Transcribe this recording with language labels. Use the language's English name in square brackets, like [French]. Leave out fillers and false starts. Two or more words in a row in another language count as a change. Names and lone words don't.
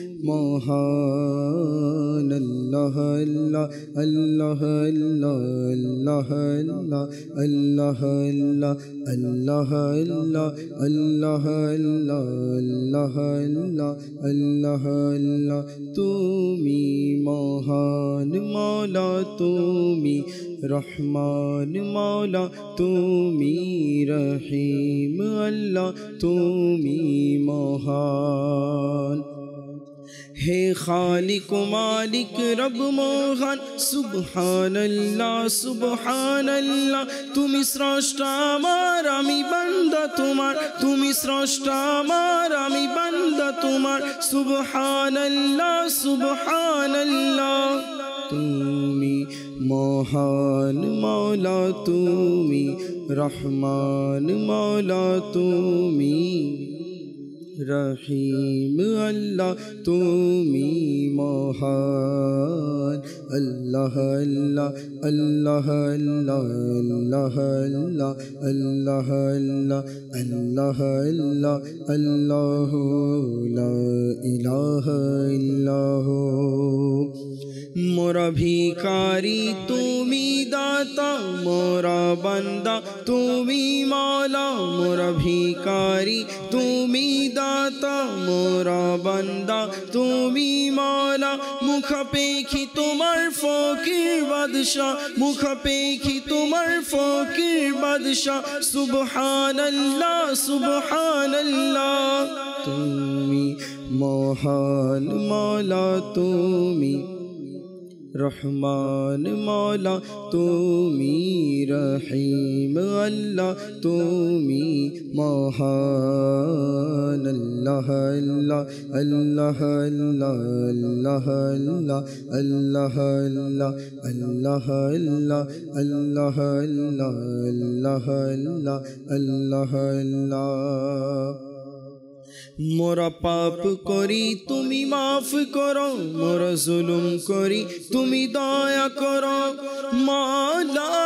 [Bangla] মহান আল্লাহ আল্লাহ আল্লাহ আল্লাহ আল্লাহ আল্লাহ আল্লাহ আল্লাহ আল্লাহ আল্লাহ আল্লাহ আল্লাহ আল্লাহ তুমি মহান মাওলা তুমি রহমান মাওলা তুমি রহিম আল্লাহ তুমি মহান হে খালিক ও মালিক রব মোহন [Arabic] سبحان اللہ [Bangla] তুমি স্রষ্টা মোর আমি বান্দা তোমার তুমি স্রষ্টা মোর আমি বান্দা তোমার সুবহান আল্লাহ তুমি মহান মাওলা তুমি রহমান মাওলা তুমি রহিম আল্লাহ তুমি মহান আল্লাহ [Arabic] اللہ اللہ اللہ اللہ اللہ اللہ اللہ اللہ لا الہ الا ہو [Bangla] মোরা ভিখারি তুমি দাতা মোরা বান্দা তুমি মাওলা মোরা ভিখারি তুমি দাতা মোরা বান্দা তুমি মাওলা মুখ পেখি তোমার ফকির বাদশাহ মুখ পেখি তোমার ফকির বাদশাহ সুবহান আল্লাহ তুমি মহান মাওলা তুমি রহমান মাওলা তুমি রহিম আল্লাহ তুমি মহান আল্লাহ আল্লাহ আল্লাহ আল্লাহ আল্লাহ আল্লাহ আল্লাহ আল্লাহ আল্লাহ আল্লাহ আল্লাহ আল্লাহ মোরা পাপ করি তুমি মাফ করো মোরা জুলুম করি তুমি দয়া করো মাওলা